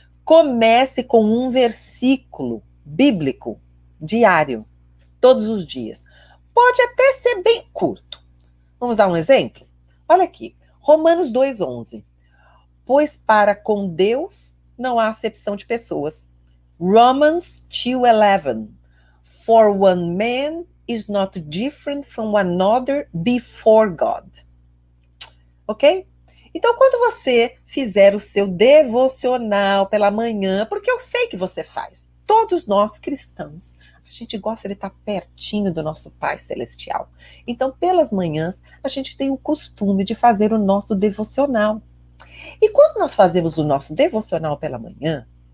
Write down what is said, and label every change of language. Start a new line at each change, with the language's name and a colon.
Portuguese: Comece com um versículo bíblico diário, todos os dias. Pode até ser bem curto. Vamos dar um exemplo? Olha aqui, Romanos 2:11. Pois para com Deus não há acepção de pessoas.
English: Romans 2:11. For one man is not different from another before God. Ok?
Portuguese: Então, quando você fizer o seu devocional pela manhã, porque eu sei que você faz, todos nós cristãos, a gente gosta de estar pertinho do nosso Pai Celestial. Então, pelas manhãs, a gente tem o costume de fazer o nosso devocional. E quando nós fazemos o nosso devocional pela manhã,